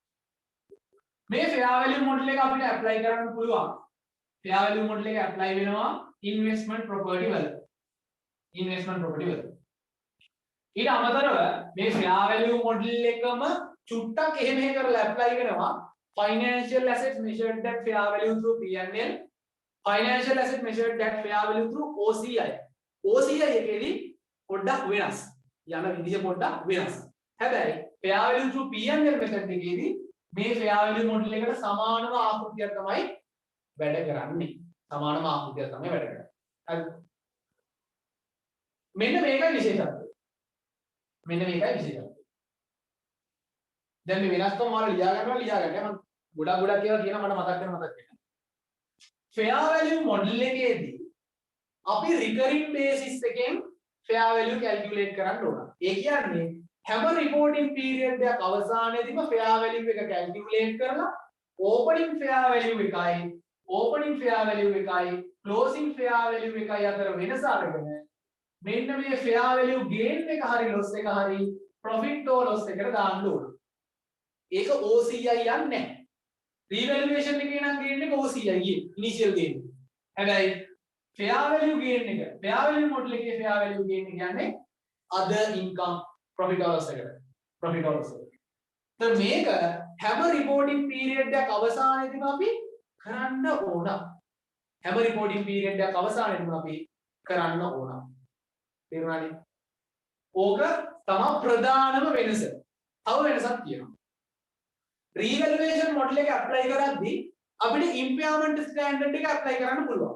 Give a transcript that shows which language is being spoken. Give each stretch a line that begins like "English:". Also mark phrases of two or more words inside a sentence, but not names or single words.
Sinhala: මේ
English: fair value model
Sinhala: එක අපිට ඇප්ලයි කරන්න පුළුවන්
English: fair value model
Sinhala: එක ඇප්ලයි වෙනවා
English: investment property
Sinhala: වල ඊට අමතරව මේ
English: fair value model
Sinhala: එකම චුට්ටක් එහෙම කරලා ඇප්ලයි කරනවා
English: financial assets measured at fair value through P&L financial assets measured at fair value through OCI
Sinhala: එකේදී පොඩ්ඩක් වෙනස් යන විදිය පොඩ්ඩක් වෙනස් හැබැයි
English: fair value through P&L method
Sinhala: එකේදී මේ
English: fair value model
Sinhala: එකට සමානම ආකෘතියක් තමයි වැඩ කරන්නේ සමානම ආකෘතියක් තමයි වැඩ කරන්නේ හරි මෙන්න මේකයි විශේෂත්වය දැන් මේ වෙනස්කම් වල ලියා ගන්න මම ගොඩක් ඒවා කියන මට මතක් වෙනවා
English: fair value model
Sinhala: එකේදී අපි
English: recurring basis
Sinhala: එකෙන්
English: fair value calculate
Sinhala: කරන්න ඕන. ඒ කියන්නේ හැම
English: reporting period
Sinhala: එකක් අවසානයේදීම
English: fair value
Sinhala: එක calculate කරලා
English: opening fair value
Sinhala: එකයි
English: closing fair value
Sinhala: එකයි අතර වෙනස අරගෙන මෙන්න මේ
English: fair value gain
Sinhala: එක හරි loss එක හරි
English: profit or loss
Sinhala: එකට දාන්න ඕන. ඒක OCI යන්නේ නැහැ. revaluation එකේ නම් gain එක
English: OCI initial gain.
Sinhala: හැබැයි
English: fair value gain
Sinhala: එක
English: fair value model
Sinhala: එකේ
English: fair value gain
Sinhala: එක කියන්නේ
English: other income profit or loss
Sinhala: එකට. මේක හැම
English: reporting period
Sinhala: එකක් අවසානයේදීම අපි කරන්න ඕන. තේරුණානේ? ඕක තමයි ප්‍රධානම වෙනස. තව වෙනසක් තියෙනවා.
English: revaluation model
Sinhala: එක apply කරද්දී අපිට
English: impairment standard
Sinhala: එක ඇප්ලයි කරන්න පුළුවන්.